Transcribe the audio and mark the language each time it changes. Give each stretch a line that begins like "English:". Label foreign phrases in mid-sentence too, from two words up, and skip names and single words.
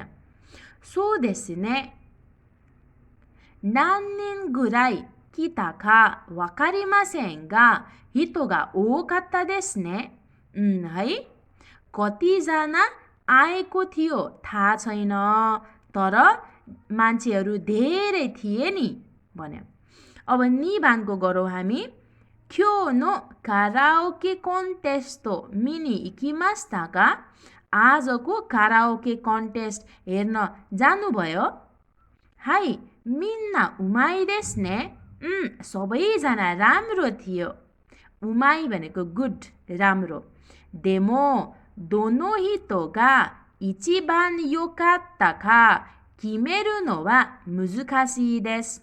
Japanese: そうですね何人ぐらい来たかわかりませんが人が多かったですね?
Nepali: है, कतिजना आएको थियो थाहा छैन, तर मान्छेहरू धेरै थिए नि भन्यो। अब निबानको गरौँ हामी।
Japanese: 今日のカラオケコンテスト見に行きましたか?
Nepali: आजको काराओके कन्टेस्ट हेर्न जानुभयो?
Japanese: はい、みんなうまいですね.
Nepali: सबैजना राम्रो थियो. उमाई भनेको गुड, राम्रो.
Japanese: でもどの人が一番よかったか決めるのは難しいです.